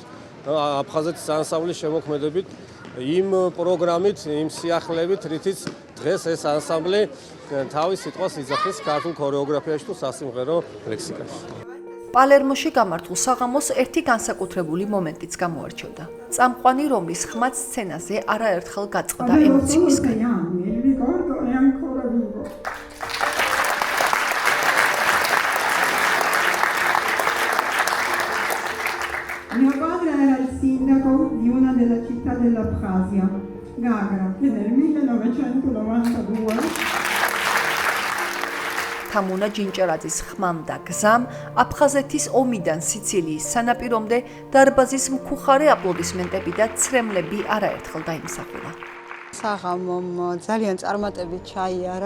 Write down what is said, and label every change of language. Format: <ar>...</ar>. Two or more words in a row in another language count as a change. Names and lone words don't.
<ka>აფხაზეთის ანსამბლის შემოქმედებით, იმ პროგრამით, იმ სიახლეებით, რითიც დღეს ეს ანსამბლი თავის სიტყვას იძახის ქართულ ქორეოგრაფიაში თუ სასიმღერო ლექსიკაში. პალერმოში გამართულ საღამოს ერთი განსაკუთრებული მომენტიც გამოარჩევდა. წამყვანი, რომლის ხმაც სცენაზე არაერთხელ გაწყდა ემოციისგან.</ka> <it>Mio padre era il sindaco di una della città dell'Abkhazia, Gagra, che nel 1992</it> <ka>თამუნა ჯინჭარაძის ხმამ და გზამ აფხაზეთის ომიდან სიცილიის სანაპირომდე დარბაზის მხუხარე აპლოდისმენტები და ცრემლები არაერთხელ დაიმსახურა. საღამომ ძალიან წარმატებით ჩაიარა.</ka>